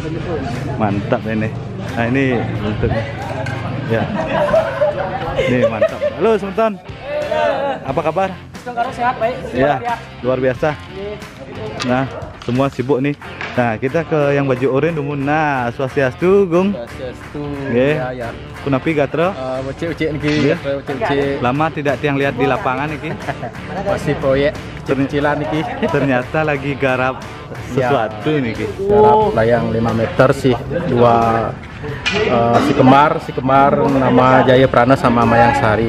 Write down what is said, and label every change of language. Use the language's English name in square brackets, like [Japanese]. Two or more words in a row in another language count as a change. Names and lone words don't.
[Indonesian] Mantap ini. Nah ini bentuknya. Ya. Nih mantap. Halo semeton. Apa kabar? Sehat baik. Ya, luar biasa. Nah, semua sibuk nih. Nah, kita ke yang baju oranye dulu. Nah, Swastiastu, Gung. Swastiastu. Ya. Ya. Kunapi gatro? Ucik-ucik nih. Ya. Lama tidak tiang lihat di lapangan nih. Masih proyek kecil-kecilan nih. Ternyata lagi garap sesuatu nih. Garap layang 5 meter sih. Dua si kembar nama Jaya Prana sama Mayang Sari.